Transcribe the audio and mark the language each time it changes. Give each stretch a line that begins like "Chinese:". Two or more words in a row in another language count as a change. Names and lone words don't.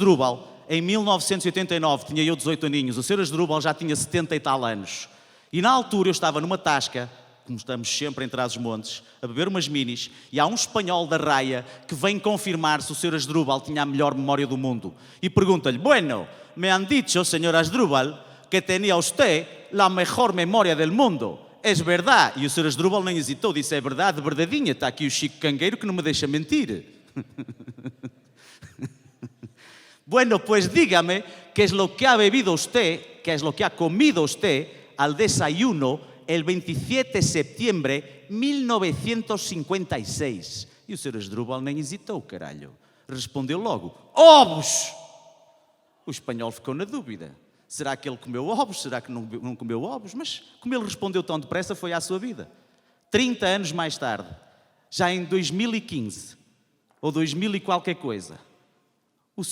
Portuguese: Asdrúbal em 1989, tinha eu 18 aninhos. O Sr. Asdrúbal já tinha 70 e tal anos. E na altura eu estava numa tasca, como estamos sempre em Trás-os-Montes, a beber umas minis, e há um espanhol da raia que vem confirmar se o Sr. Asdrúbal tinha a melhor memória do mundo. E pergunta-lhe,
Spanish: bueno, me han dicho, Sr. Asdrúbal, que tenía usted la mejor memoria del mundo.
Portuguese: És verdade. E o Sr. Asdrúbal nem hesitou, disse, é verdade, verdadinha, está aqui o Chico Cangueiro que não me deixa mentir.
Spanish: Bueno, pues dígame qué es lo que ha bebido usted, qué es lo que ha comido usted al desayuno el 27 de septiembre de 1956.
Portuguese: E o Sr. Asdrúbal nem hesitou, caralho. Respondeu logo, ovos! O espanhol ficou na dúvida. Será que ele comeu ovos? Será que não comeu ovos? Mas como ele respondeu tão depressa, foi à sua vida. 30 anos mais tarde, já em 2015, ou 2000 e qualquer coisa, o Sr.